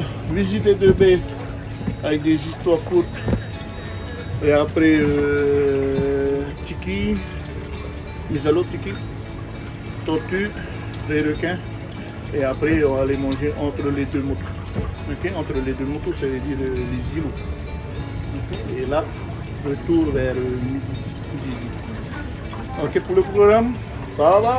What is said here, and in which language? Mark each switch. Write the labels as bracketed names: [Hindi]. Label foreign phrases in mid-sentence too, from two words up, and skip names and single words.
[French] visiter deux baies avec des histoires courtes. Et après, tiki, misalo tiki, tortue, des requins. Et après, on va aller manger entre les deux motos. Okay? Entre les deux motos, ça veut dire les îlots. Okay? Et là, retour vers midi. Ok, pour le programme, ça va.